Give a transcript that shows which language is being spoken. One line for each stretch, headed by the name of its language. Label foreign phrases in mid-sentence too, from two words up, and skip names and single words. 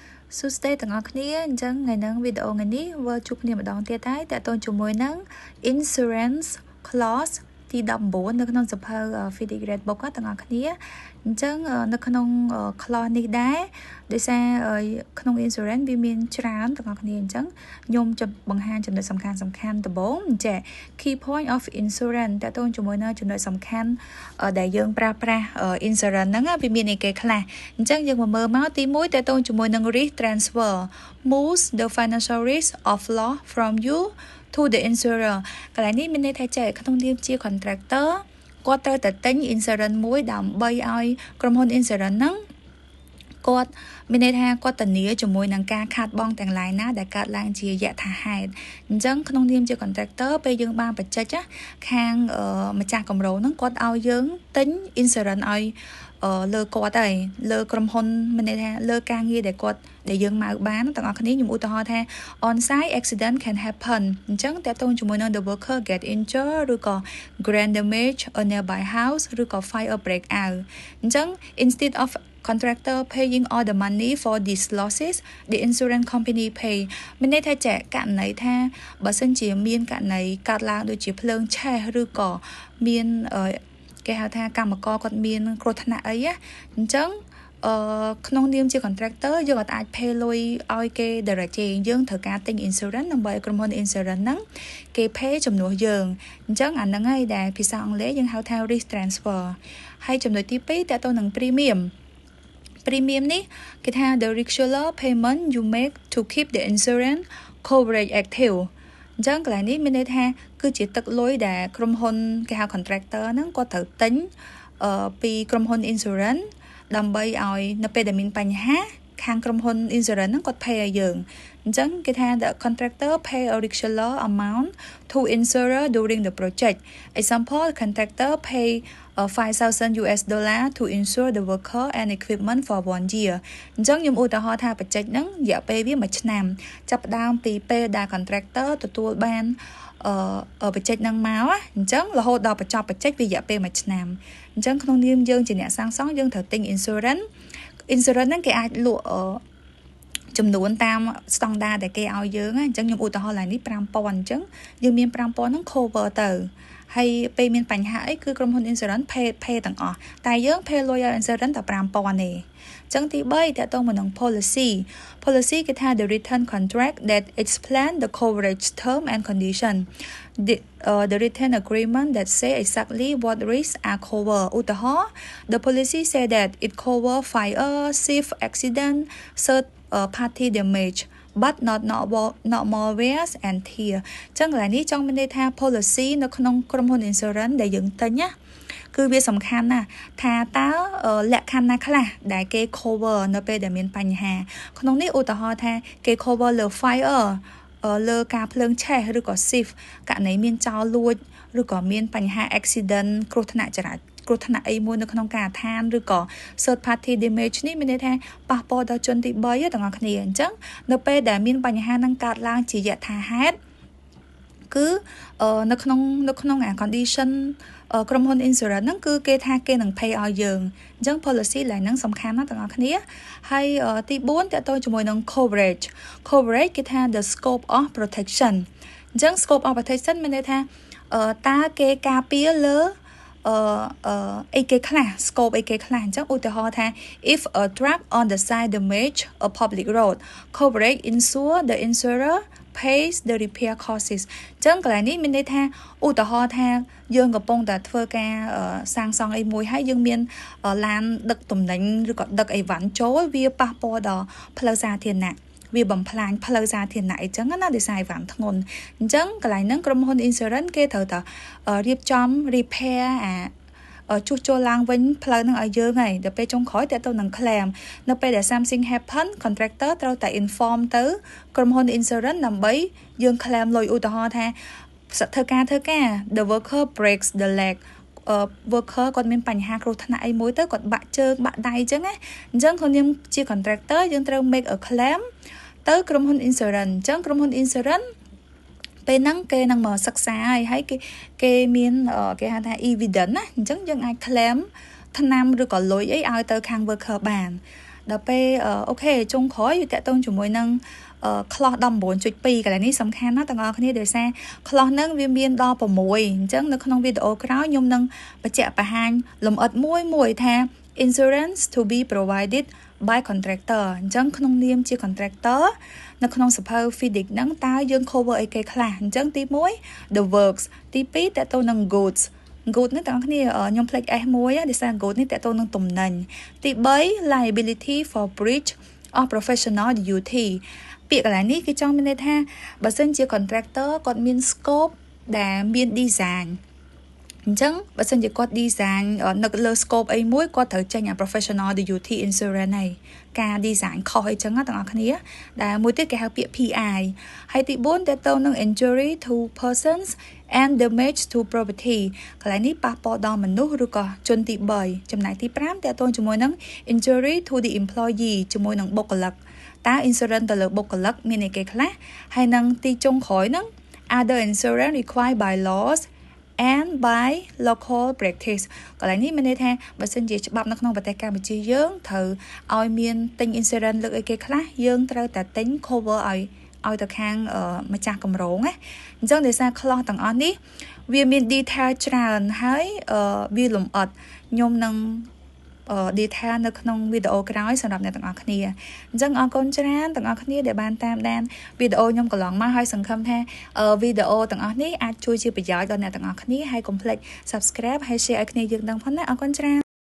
Khmer: សួស្តីទាំងអស់គ្នាអញ្ចឹងថ្ងៃនេះវីដេអូថ្ងៃនេះវើជួបគ្នាម្ដងទៀតហើយតើតើជាមួយនឹង
English: insurance clause
Khmer: ទី19នៅក្នុងសភៅ FIDI Grade Book ទាំងអស់គ្នាអញ្ចឹងនៅក្នុង clause នេះដែរដោយសារក្នុង insurance វាមានច្រើនទាំងអស់គ្នាអញ្ចឹងខ្ញុំจะបង្ហាញចំណុចសំខាន់ដំបូងចា៎
English: key point of insurance
Khmer: តើតើជាមួយនឹងចំណុចសំខាន់ដែលយើងប្រើប្រាស់ insurance ហ្នឹងវាមានអីគេខ្លះអញ្ចឹងយើងមើលមកទី1តើតើជាមួយនឹង
English: risk transfer moves the financial risk of loss from you to the insurer
Khmer: កន្លែងនេះមានន័យថាចេះក្នុងនាមជា contractor គាត់ត្រូវតែទិញ insurance មួយដើម្បីឲ្យក្រុមហ៊ុន insurance ហ្នឹងគាត់មានន័យថាគាត់ធានាជាមួយនឹងការខាតបង់ទាំងឡាយណាដែលកើតឡើងជាយថាហេតុអញ្ចឹងក្នុងនាមជា contractor ពេលយើងបានបញ្ចេញខាងម្ចាស់គម្រោងហ្នឹងគាត់ឲ្យយើង ទិញ insurance ឲ្យលើគាត់ហើយលើក្រុមហ៊ុនមានន័យថាលើការងារដែលយើងមកបានទាំងអស់គ្នាខ្ញុំឧទាហរណ៍ថា
English: on site accident can happen
Khmer: អញ្ចឹងតើតើជាមួយនឹង
English: the worker get injured
Khmer: ឬក៏
English: grand damage a nearby house
Khmer: ឬក៏
English: fire break out
Khmer: អញ្ចឹង
English: instead of contractor paying all the money for these losses the insurance company pay
Khmer: មានន័យថាចាករណីថាបើសិនជាមានករណីកើតឡើងដូចជាភ្លើងឆេះឬក៏មានគេហៅថាកម្មករគាត់មាន គ្រោះថ្នាក់អីអញ្ចឹងក្នុងនាមជា contractor យើងអត់អាច pay លុយឲ្យគេ direct ទេយើងត្រូវការទិញ insurance ដើម្បីឲ្យក្រុមហ៊ុន insurance ហ្នឹងគេ pay ជំនួស យើងអញ្ចឹងអាហ្នឹងហើយដែលភាសាអង់គ្លេសយើងហៅថា
English: risk transfer
Khmer: ហើយចំណុចទី2តើទៅនឹង premium នេះគេថា
English: the regular payment you make to keep the insurance coverage active
Khmer: អញ្ចឹងកន្លែងនេះមានន័យថាគឺជាទឹកលុយដែលក្រុមហ៊ុនគេហៅ contractor ហ្នឹងគាត់ត្រូវទិញពីក្រុមហ៊ុន insurance ដើម្បីឲ្យនៅពេលដែលមានបញ្ហាខាងក្រុមហ៊ុន insurance ហ្នឹងគាត់ pay ឲ្យយើងអញ្ចឹងគេថា
English: the contractor pay a regular amount to insurer during the project example the contractor pay $5,000 to insure the worker and equipment for 1 year
Khmer: អញ្ចឹងខ្ញុំឧទាហរណ៍ថាបច្ចេកហ្នឹងរយៈពេលវា1ឆ្នាំចាប់ផ្ដើមពីពេលដែល contractor ទទួល បានបច្ចេកហ្នឹងមកអញ្ចឹងរហូតដល់បញ្ចប់បច្ចេកវារយៈពេល1ឆ្នាំអញ្ចឹងក្នុងនាមយើងជាអ្នកសាង សង់យើងត្រូវទិញ insurance ហ្នឹងគេអាចលក់ចំនួនតាមស្តង់ដារដែលគេឲ្យយើងអញ្ចឹងខ្ញុំឧទាហរណ៍ឡើងនេះ 5,000 អញ្ចឹងយើងមាន 5,000 ហ្នឹង cover ទៅហើយពេលមានបញ្ហាអីគឺក្រុមហ៊ុន
English: insurance pay
Khmer: ទាំងអស់តែយើង pay លុយឲ្យ insurance តែ 5,000 ទេអញ្ចឹងទី3តើតើមកនឹង policy គេថា
English: the written contract that explain the coverage term and condition the written agreement that say exactly what risks are covered
Khmer: ឧទាហរណ៍
English: the policy say that it cover fire thief accident third party damage but not malware and tear
Khmer: ចឹងកន្លែងនេះចង់មានន័យថា policy នៅក្នុងក្រុមហ៊ុន insurance ដែលយើងទិញណាគឺវាសំខាន់ណាស់ថាតើលក្ខខណ្ឌណាខ្លះដែលគេ cover នៅពេលដែលមានបញ្ហាក្នុងនេះឧទាហរណ៍ថាគេ cover លើ fire លើការភ្លើងឆេះ ឬក៏ thief ករណីមានចោរលួចឬក៏មានបញ្ហា accident គ្រោះថ្នាក់ចរាចរណ៍គ្រោះថ្នាក់អីមួយនៅក្នុងការដ្ឋានឬក៏
English: third party damage
Khmer: នេះមានន័យថាប៉ះពាល់ដល់ជនទី3ទាំងអស់គ្នាអញ្ចឹងនៅពេលដែលមានបញ្ហានឹងកើតឡើងជាយថាហេតុគឺនៅក្នុងអា condition ក្រុមហ៊ុន insurance ហ្នឹង គឺគេថាគេនឹង pay ឲ្យយើងអញ្ចឹង policy ឡើងហ្នឹងសំខាន់ណាស់ទាំងអស់គ្នាហើយទី4តើតើជាមួយនឹង coverage គេថា
English: the scope of protection
Khmer: អញ្ចឹង
English: scope of protection
Khmer: មានន័យថាតើគេការពារលើអីគេខ្លះ scope អីគេ ខ្លះអញ្ចឹងឧទាហរណ៍ថា
English: if a truck on the side damage a public road coverage insure the insurer pays the repair costs
Khmer: អញ្ចឹងកន្លែងនេះមានន័យថាឧទាហរណ៍ថាយើងកំ ពុងតែធ្វើការសាងសង់អីមួយហើយយើងមានឡានដឹកទំនិញឬក៏ដឹកអីវ៉ាន់ចូលវាប៉ះពាល់ដល់ ផ្លូវសាធារណៈវាបំផ្លាញផ្លូវសាធារណៈអីចឹងណាដោយសារអីវ៉ាន់ធ្ងន់អញ្ចឹងកន្លែងហ្នឹងក្រុមហ៊ុន insurance គេត្រូវតែរៀបចំ repair ជួសជុលឡើងវិញផ្លូវហ្នឹងឲ្យយើងហើយដល់ពេលចុងក្រោយតើទៅនឹង claim នៅពេលដែល
English: something happen
Khmer: contractor ត្រូវតែ inform ទៅក្រុមហ៊ុន insurance ដើម្បីយើង claim លុយឧទាហរណ៍ថាធ្វើការ
English: the worker breaks the leg
Khmer: worker គាត់មានបញ្ហាគ្រោះថ្នាក់អីមួយទៅគាត់បាក់ជើងបាក់ដៃអញ្ចឹងណាអញ្ចឹងខ្លួនខ្ញុំជា contractor យើងត្រូវ
English: make a claim
Khmer: ទៅក្រុមហ៊ុន insurance អញ្ចឹងក្រុមហ៊ុន insurance ពេលហ្នឹងគេនឹងមកសិក្សាហើយគេមានគេហៅថា evidence ណាអញ្ចឹងយើងអាច claim ថ្នាំឬក៏លុយអីឲ្យទៅខាង worker បាន ដល់ពេលអូខេចុងក្រោយវាតកតងជាមួយនឹងclause 19.2 កន្លែងនេះសំខាន់ណាស់ទាំងអស់គ្នាដោយសារ clause ហ្នឹងវាមានដល់6អញ្ចឹងនៅក្នុងវីដេអូក្រោយខ្ញុំនឹង បញ្ជាក់បង្ហាញលម្អិតមួយថា
English: insurance to be provided by contractor
Khmer: អញ្ចឹងក្នុងនាមជា contractor នៅក្នុងសភៅ FIDIC ហ្នឹងតើយើង cover អីគេខ្លះអញ្ចឹងទី1
English: the works
Khmer: ទី2តកតងនឹង goods នេះទាំងគ្នាខ្ញុំផ្លេច S មួយដោយសារ good នេះតកតងនឹងទំនិញទី3
English: liability for breach of professional duty
Khmer: ពា ក្យកន្លែងនេះគឺចង់មានន័យថាបើសិនជា contractor គាត់មាន scope ដែលមាន design អញ្ចឹងបើសិនជាគាត់ design នៅលើ scope អីមួយគាត់ត្រូវចេញអា
English: professional duty insurance
Khmer: ហើយការ design ខុសអីចឹងទាំងអស់គ្នាដែលមួយទៀតគេហៅពាក្យ PI ហើយទី4តទៅនឹង
English: injury to persons and damage to property
Khmer: កន្លែងនេះប៉ះពាល់ដល់មនុស្សឬក៏ជនទី3ចំណែកទី5តទៅជាមួយនឹង
English: injury to the employee
Khmer: ជាមួយនឹង បុគ្គលិកតើ insurance ទៅលើបុគ្គលិកមានអីគេខ្លះហើយនឹងទីចុងក្រោយហ្នឹង
English: other insurance required by laws and by local practice
Khmer: កន្លែងនេះមាន ន័យថាបើសិនជាច្បាប់នៅក្នុងប្រទេសកម្ពុជាយើងត្រូវឲ្យមានទិញ insurance លើកអីគេខ្លះយើងត្រូវ តែទិញ cover ឲ្យទៅខាងម្ចាស់គម្រោងណាអញ្ចឹងដោយសារ clause ទាំងអស់នេះវាមាន detail ច្រើនហើយវាលម្អិតខ្ញុំនឹងdetail នៅក្នុងវីដេអូក្រោយសម្រាប់អ្នកទាំងអស់គ្នាអញ្ចឹងអរគុណច្រើនទាំងអស់គ្នាដែលបានតាមដានវីដេអូខ្ញុំកន្លងមកហើយសង្ឃឹមថាវីដេអូទាំងអស់នេះអាចជួយជាប្រយោជន៍ដល់អ្នកទាំងអស់គ្នាហើយកុំភ្លេច subscribe ហើយ share ឲ្យគ្នាយើងដឹងផងណាអរគុណច្រើន